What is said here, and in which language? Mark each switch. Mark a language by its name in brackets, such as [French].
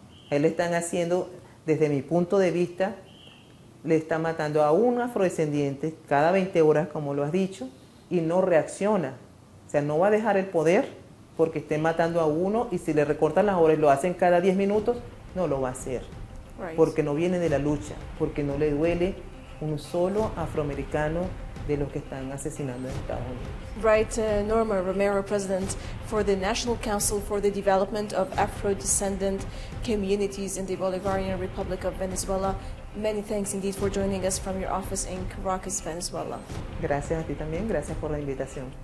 [Spanish] A él le están haciendo, desde mi punto de vista, le está matando a un afrodescendiente cada 20 horas, como lo has dicho, y no reacciona. O sea, no va a dejar el poder porque esté matando a uno, y si le recortan las horas y lo hacen cada 10 minutos, no lo va a hacer. Porque no viene de la lucha, porque no le duele un solo afroamericano de los que están asesinando en Estados Unidos. [English] Right, Norma Romero, President for the National Council for the Development of Afro-Descendant Communities in the Bolivarian Republic of Venezuela. Many thanks indeed for joining us from your office in Caracas, Venezuela. [Spanish] Gracias a ti también, gracias por la invitación.